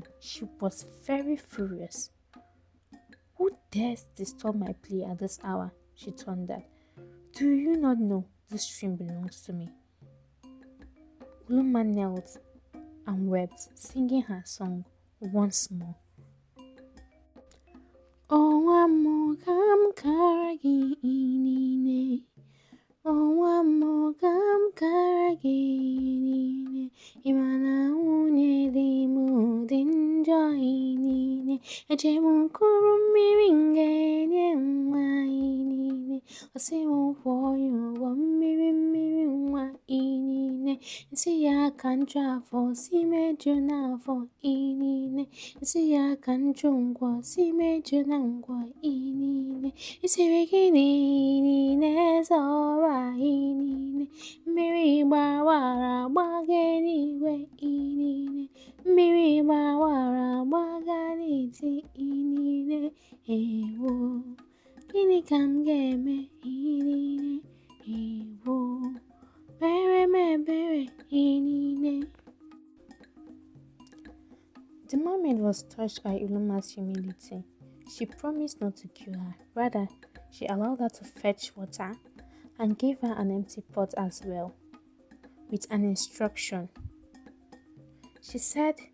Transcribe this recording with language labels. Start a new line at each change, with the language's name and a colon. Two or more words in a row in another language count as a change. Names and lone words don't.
English: She was very furious. Who dares disturb my play at this hour? She thundered. Do you not know this stream belongs to me? Ulumma knelt and wept, singing her song once more.
Igbo: Mogam karagi inine. Mogam karagi inine. Imana unye di mudinja inine. Ejemu kurumiringe nye inine. Osimu foyo wa miri wa inine. Nsi ya kantra fo si mejo na fo inine. Nsi ya kanchungwa si mejo na ngwa inine. Isi bikini inine zora inine. Mmiri gbawara gbaga n'igwe inine. Mmiri gbawara gbaga n'iti inine. Ewo, gịnị ka m ga-eme inine? Ewo, mere m ebere inine.
English: The mermaid was touched by Ulumma's humility. She promised not to kill her. Rather, she allowed her to fetch water and gave her an empty pot as well, with an instruction. She said,